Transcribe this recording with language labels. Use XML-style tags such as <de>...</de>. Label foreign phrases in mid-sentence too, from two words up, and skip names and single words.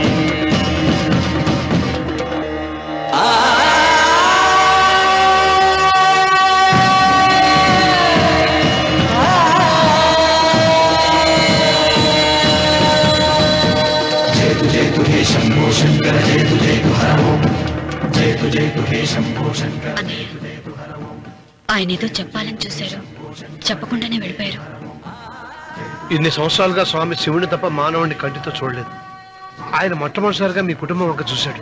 <sa>जयतु हे शम्भो शङ्कर जयतु जयतु हर ओम् जयतु जयतु हे शम्भो शङ्कर जयतु जयतु हर ओम्</sa> <te>ఆయన ఏదో చెప్పాలని చూశారు, చెప్పకుండానే వెళ్ళిపోయారు. ఇన్ని సంవత్సరాలుగా స్వామి శివుని తప్ప మానవుడిని కంటితో చూడలేదు. ఆయన మొట్టమొదటిసారిగా మీ కుటుంబం వంక చూశాడు.</te>